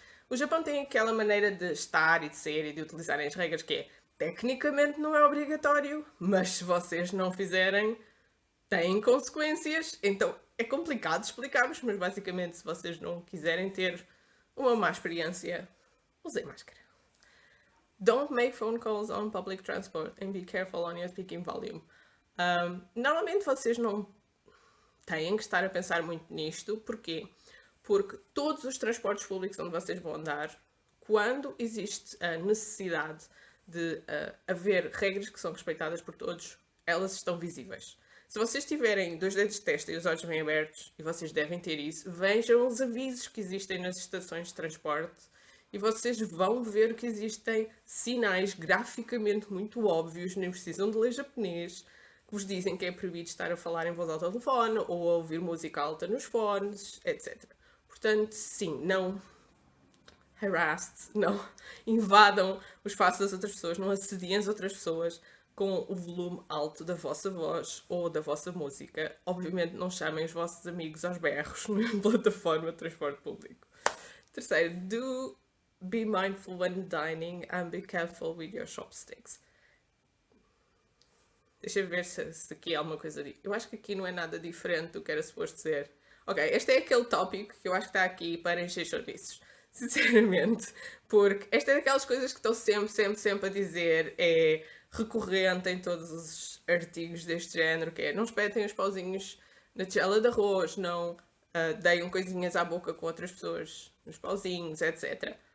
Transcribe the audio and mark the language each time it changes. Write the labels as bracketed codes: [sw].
[pt] O Japão tem aquela maneira de estar e de ser e de utilizarem as regras que é, tecnicamente não é obrigatório, mas se vocês não fizerem, têm consequências. Então é complicado explicar-vos, mas basicamente se vocês não quiserem ter uma má experiência, usem máscara. [en] Don't make phone calls on public transport and be careful on your speaking volume. [pt] Normalmente vocês não têm que estar a pensar muito nisto. Porquê? Porque todos os transportes públicos onde vocês vão andar, quando existe a necessidade de haver regras que são respeitadas por todos, elas estão visíveis. Se vocês tiverem 2 dedos de testa e os olhos bem abertos, e vocês devem ter isso, vejam os avisos que existem nas estações de transporte e vocês vão ver que existem sinais graficamente muito óbvios, nem precisam de ler japonês, que vos dizem que é proibido estar a falar em voz alta ao telefone ou a ouvir música alta nos fones, etc. Portanto, sim, não não invadam o espaço das outras pessoas, não assediem as outras pessoas com o volume alto da vossa voz ou da vossa música. Obviamente não chamem os vossos amigos aos berros na plataforma de transporte público. Terceiro, [en] do be mindful when dining and be careful with your chopsticks. [pt] Deixa eu ver se aqui há alguma coisa... Eu acho que aqui não é nada diferente do que era suposto ser. Ok, este é aquele tópico que eu acho que está aqui para encher chouriços. Sinceramente. Porque esta é daquelas coisas que estão sempre a dizer. É recorrente em todos os artigos deste género, que é não espetem os pauzinhos na tigela de arroz, não deem coisinhas à boca com outras pessoas nos pauzinhos, etc.